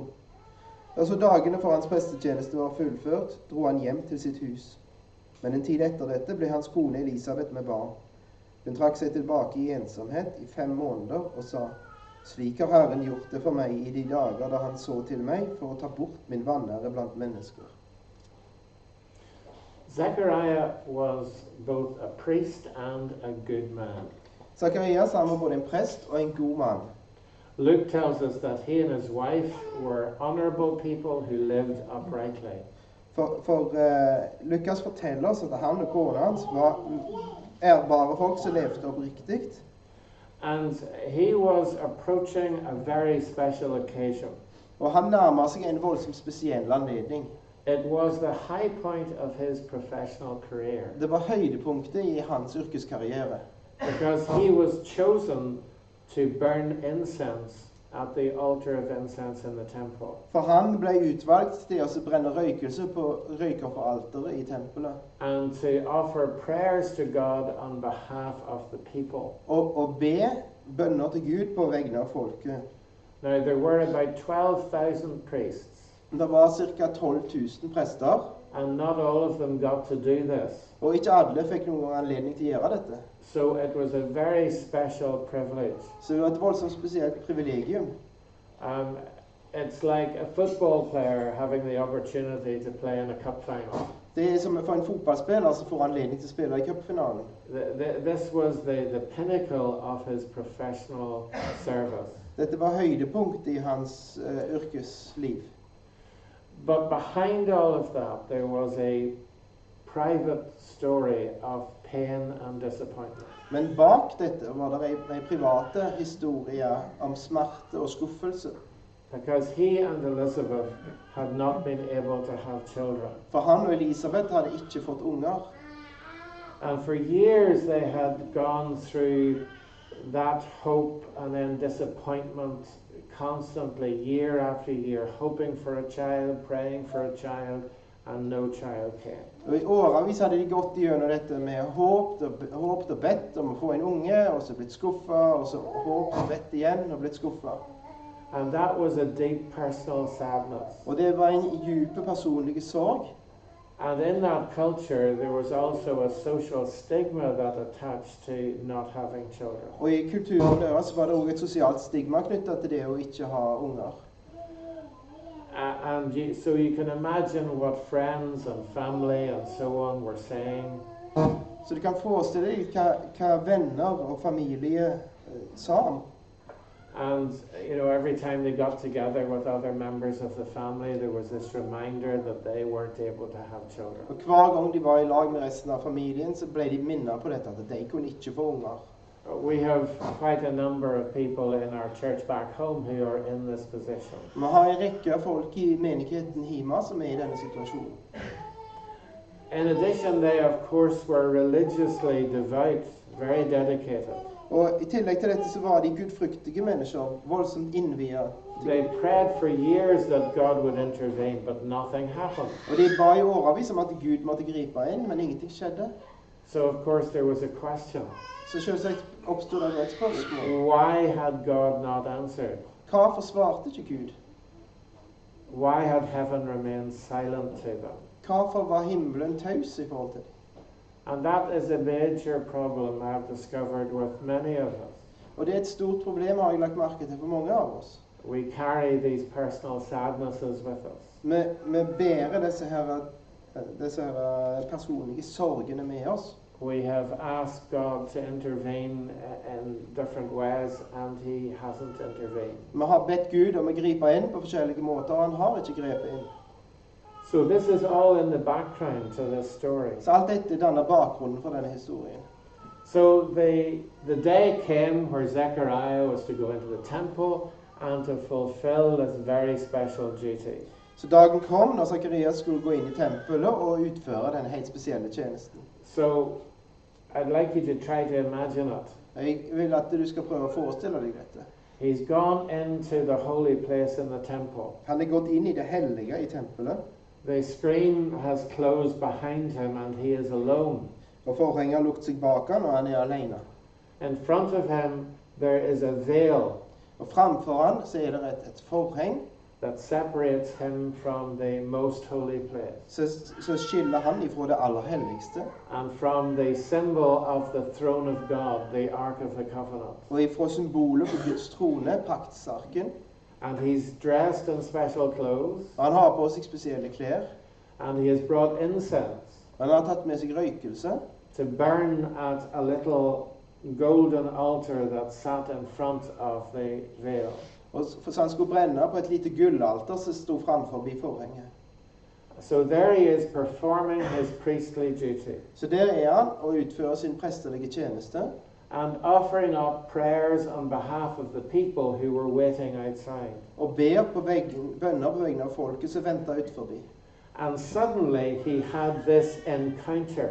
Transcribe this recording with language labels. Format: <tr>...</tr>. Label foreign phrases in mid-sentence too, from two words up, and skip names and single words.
<no>Da så dagene for hans prestetjeneste var fullført, dro han hjem til sitt hus. Men en tid etter dette ble hans kone Elisabeth med barn. Hun trakk seg tilbake i ensomhet i 5 måneder og sa, slik har Herren gjort det for meg i de dager da han så til meg for å ta bort min vanære blant mennesker.</no> <en>Zechariah was both a priest and a good man.</en> <no>Zakarias var både en prest og en god mann.</no> <en>Luke tells us that he and his wife were honorable people who lived uprightly.</en> <no>For Lukas forteller oss at han og kona hans var ærbare folk som levde oppriktig.</no> <en>And he was approaching a very special occasion.</en> <no>Og han nærmer seg en voldsomt spesiell anledning.</no> <en>It was the high point of his professional career.</en> <no>Det var høydepunktet i hans yrkeskarriere.</no> <en>Because he was chosen to burn incense at the altar of incense in the temple.</en> <no>For han ble utvalgt til å brenne røykelse på røykerforalteret i tempelet.</no> <en>And to offer prayers to God on behalf of the people.</en> <no>Og be bønner til Gud på vegne av folket.</no> <en>Now there were about 12,000 priests.</en> <no>Det var ca. 12 000 prester,</no> <en>and not all of them got to do this.</en> <no>og ikke alle fikk noen anledning til å gjøre dette.</no> <en>So it was a very special privilege.</en> <no>Så det var et voldsomt spesielt privilegium.</no> <en>It's like a football player having the opportunity to play in a cup final.</en> <no>Det er som for en fotballspiller som får anledning til å spille i cupfinalen.</no> <en>This was the pinnacle of his professional service.</en> <no>Dette var høydepunkt i hans yrkesliv.</no> <en>But behind all of that, there was a private story of pain and disappointment.</en> <no>Men bak dette var det en private historie om smerte og skuffelse.</no> <en>Because he and Elizabeth had not been able to have children.</en> <no>For han og Elisabeth hadde ikke fått unger.</no> <en>And for years they had gone through that hope and then disappointment constantly, year after year, hoping for a child, praying for a child, and no child came.</en> <no>Og i årevis hadde de gått gjennom dette med håpet og bedt om å få en unge, og så blitt skuffet, og så håpet og bedt igjen og blitt skuffet.</no> <en>And that was a deep personal sadness.</en> <no>Og det var en djup personlig sorg.</no> <en>And in that culture there was also a social stigma that attached to not having children.</en> <no>Og i kulturen deres var det også et sosialt stigma knyttet til det å ikke ha unger.</no> <en>So you can imagine what friends and family and so on were saying.</en> <no>Så du kan forestille deg hva venner og familie sa om.</no> <en>And you know, every time they got together with other members of the family, there was this reminder that they weren't able to have children.</en> <no>Og hver gang de var i lag med resten av familien, så ble de minnet på dette, at de kunne ikke få unger.</no> <en>We have quite a number of people in our church back home who are in this position.</en> <no>Vi har en rekke av folk i menigheten hjemme som i denne situasjonen.</no> <en>In addition, they of course were religiously devout, very dedicated.</en> <no>Og i tillegg til dette så var de gudfryktige mennesker, voldsomt innviet.</no> <en>They prayed for years that God would intervene, but nothing happened.</en> <no>Og de ba i årevis om at Gud måtte gripe inn, men ingenting skjedde.</no> <en>So of course there was a question.</en> <no>Så selvsagt oppstod det et spørsmål.</no> <en>Why had God not answered?</en> <no>Hvorfor svarte ikke Gud?</no> <en>Why had heaven remained silent to them?</en> <no>Hvorfor var himmelen taus i forhold til dem?</no> <en>And that is a major problem I've discovered with many of us.</en> <no>Og det er et stort problem, har jeg lagt merke til for mange av oss.</no> <en>We carry these personal sadnesses with us.</en> <no>Vi bærer disse her personlige sorgene med oss.</no> <en>We have asked God to intervene in different ways, and He hasn't intervened.</en> <no>Vi har bedt Gud om å gripe inn på forskjellige måter, og han har ikke grepet inn.</no> <en>So this is all in the background to this story.</en> <no>Så alt dette danner bakgrunnen for denne historien.</no> <en>So the day came where Zechariah was to go into the temple and to fulfill this very special duty.</en> <no>Så dagen kom når Zacharias skulle gå inn i tempelet og utføre denne helt spesielle tjenesten.</no> <en>So I'd like you to try to imagine it.</en> <no>Jeg vil at du skal prøve å forestille deg dette.</no> <en>He's gone into the holy place in the temple.</en> <no>Han er gått inn i det hellige i tempelet.</no> <en>The screen has closed behind him and he is alone.</en> <no>Og forhenget har lukket seg bak han, og han er alene.</no> <en>In front of him there is a veil</en> <no>Og framfor han så er det et forheng</no> <en>that separates him from the most holy place</en> <no>så skiller han ifra det aller helligste,</no> <en>and from the symbol of the throne of God, the Ark of the Covenant.</en> <no>og ifra symbolet på Guds trone, paktsarken.</no> <en>And he's dressed in special clothes,</en> <no>Og han har på seg spesielle klær.</no> <en>and he has brought incense</en> <no>Han har tatt med seg røykelse</no> <en>to burn at a little golden altar that sat in front of the veil.</en> <no>og så han skulle brenne på et lite gullalter som sto framfor forhenget.</no> <en>So there he is performing his priestly duty</en> <no>Så der er han og utfører sin prestelige tjeneste</no> <en>and offering up prayers on behalf of the people who were waiting outside.</en> <no>og ber på bønner på vegne av folket som venter utenforbi.</no> <en>And suddenly he had this encounter</en>